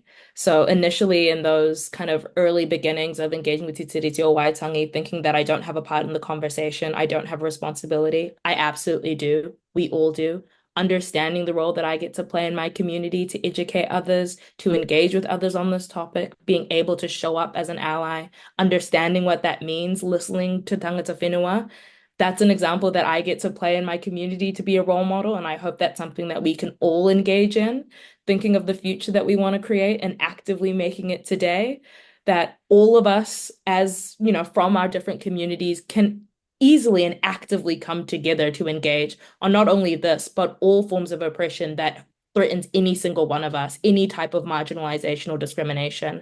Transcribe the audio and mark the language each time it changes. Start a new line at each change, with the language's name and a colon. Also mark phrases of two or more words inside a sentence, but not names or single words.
English: So initially in those kind of early beginnings of engaging with Te Tiriti o Waitangi, thinking that I don't have a part in the conversation, I don't have a responsibility. I absolutely do. We all do. Understanding the role that I get to play in my community to educate others, to engage with others on this topic, being able to show up as an ally, understanding what that means, listening to
Māori: tangata whenua.
English: That's an example that I get to play in my community to be a role model. And I hope that's something that we can all engage in, thinking of the future that we want to create and actively making it today, that all of us, as you know, from our different communities can easily and actively come together to engage on not only this, but all forms of oppression that threatens any single one of us, any type of marginalization or discrimination.